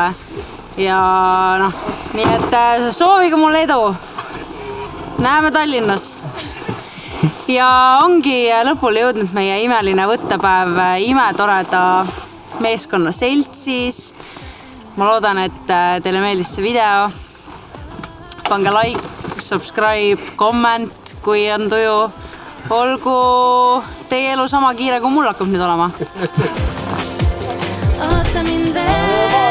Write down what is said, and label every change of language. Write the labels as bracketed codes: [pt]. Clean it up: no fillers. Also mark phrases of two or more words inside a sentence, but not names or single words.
[et] Ja nii et soovige mulle edu. Näeme Tallinnas. Ja ongi lõpule jõudnud meie imeline võttepäev imetoreda meeskonna seltsis. Ma loodan, et teile meeldis see video. Pange [en] like, subscribe, comment, [et] kui on tuju. Olgu teie elu sama kiire, kui mul hakkab nüüd olema. Oota mind veel.